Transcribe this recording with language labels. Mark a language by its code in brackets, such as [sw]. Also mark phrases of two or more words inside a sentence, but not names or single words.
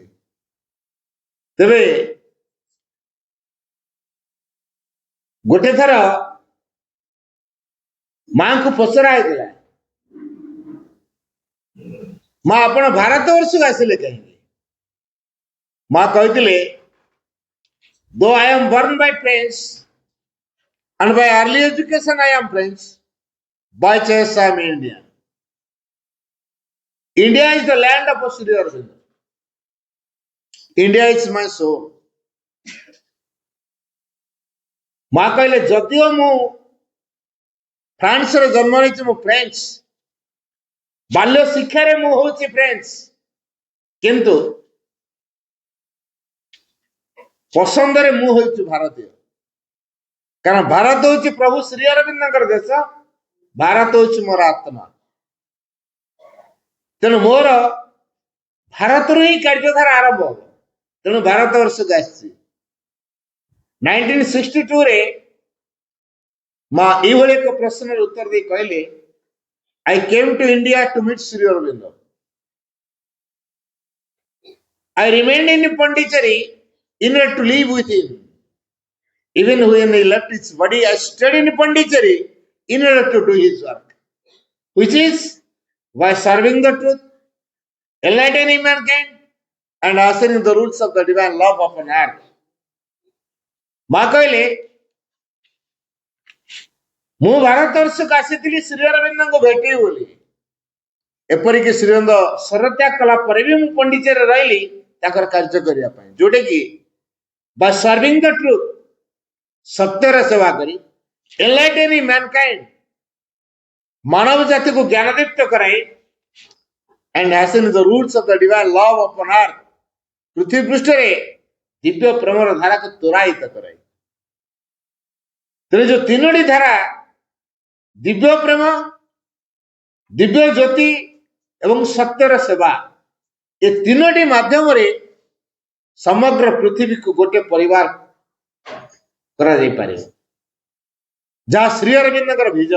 [or] ତେବେ ଗୋଟେ ଥର ମାଙ୍କୁ ପଚରା ହେଇଥିଲା, ମା ଆପଣ ଭାରତ ବର୍ଷକୁ ଆସିଲେ କାହିଁକି? ମା କହିଥିଲେ, [en] though I am born by French and by early education I am French, by choice I am Indian. India is the land of Sri Aurobindo. India is my soul. [or] ମା କହିଲେ ଯଦିଓ ମୁଁ ଫ୍ରାନ୍ସରେ ଜନ୍ମ ନେଇଛି, ମୁଁ ଫ୍ରେଞ୍ଚ, ବାଲ୍ୟ ଶିକ୍ଷାରେ ମୁଁ ହଉଛି ଫ୍ରେଞ୍ଚ, କିନ୍ତୁ ପସନ୍ଦରେ ମୁଁ ହଉଛି ଭାରତୀୟ। କାରଣ ଭାରତ ହଉଛି ପ୍ରଭୁ ଶ୍ରୀ ଅରବିନ୍ଦଙ୍କର ଦେଶ, ଭାରତ ହଉଛି ମୋର ଆତ୍ମା। ତେଣୁ ମୋର ଭାରତରୁ ହିଁ କାର୍ଯ୍ୟଧାରା ଆରମ୍ଭ ହବ। ତେଣୁ ଭାରତ ବର୍ଷକୁ ଆସିଛି। 1962 ମା ଏଇଭଳି ଏକ ପ୍ରଶ୍ନର ଉତ୍ତର ଦେଇ କହିଲେ, [en] I came to India to meet Sri Aurobindo. I remained in Pondicherry in order to live with him. Even when he left his body, I stayed in Pondicherry in order to do his work, which is by serving the truth, enlightening mankind, and ushering the roots of the divine love upon earth. [or] ମା କହିଲେ, ମୁଁ ଭାରତ ବର୍ଷକୁ ଆସିଥିଲି ଶ୍ରୀ ଅରବିନ୍ଦଙ୍କୁ ଭେଟିବି ବୋଲି। ଏପରିକି ଶ୍ରୀ ଅରବିନ୍ଦ ଶରତ୍ୟାଗ କଲା ପରେ ବି ମୁଁ ପଣ୍ଡିଚେରୀରେ ରହିଲି ତାଙ୍କର କାର୍ଯ୍ୟ କରିବା ପାଇଁ, ଯୋଉଟା କି [en] by serving the truth, [or] ସତ୍ୟର ସେବା କରି, [en] enlightening mankind, [or] ମାନବ ଜାତିକୁ ଜ୍ଞାନଦୀପ୍ତ କରାଇ, [en] and ushering the roots of the divine love upon earth, [or] ପୃଥିବୀ ପୃଷ୍ଠରେ ଦିବ୍ୟ ପ୍ରେମର ଧାରାକୁ ତ୍ୱରାୟିତ କରାଇ। ତେଣୁ ଯୋଉ ତିନୋଟି ଧାରା, ଦିବ୍ୟ ପ୍ରେମ, ଦିବ୍ୟ ଜ୍ୟୋତି ଏବଂ ସତ୍ୟର ସେବା, ଏ ତିନୋଟି ମାଧ୍ୟମରେ ସମଗ୍ର ପୃଥିବୀକୁ ଗୋଟିଏ ପରିବାର କରାଯାଇପାରିବ, ଯାହା ଶ୍ରୀ ଅରବିନ୍ଦଙ୍କର ଭିଜନ।